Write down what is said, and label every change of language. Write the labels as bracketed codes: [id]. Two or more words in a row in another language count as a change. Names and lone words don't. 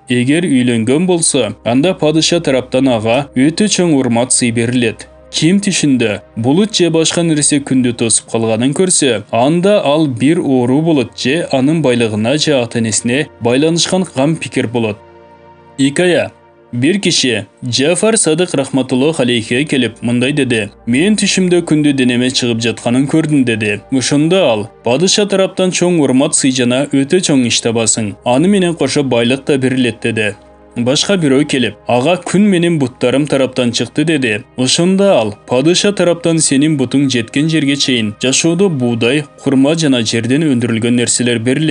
[ky] Эгер үйлөнгөн болсо, анда падыша тараптан ага өтө чоң урмат сый берилет. Ким түшүндө булут же башка нерсе күндү тосуп калганын көрсө, анда ал бир оору болот же анын байлыгына же ата-энесине байланышкан кам пикир болот. Икая. Бир киши Cafer Sadık [ar] رحمة الله عليه [ky] келип мындай деди. Men түшүмдө күндү денеме чыгып жатканын көрдүм dedi. Ошондо ал падыша тараптан чоң урмат сый жана өтө чоң иш табасың. Аны менен кошо байлык да берилет dedi. Башка бирөө келип, ага күн менин буттарым тараптан чыкты dedi. Ошондо ал падыша тараптан сенин бутуң жеткен жерге чейин жашоодо буудай, курма жана жерден өндүрүлгөн нерселер берилет.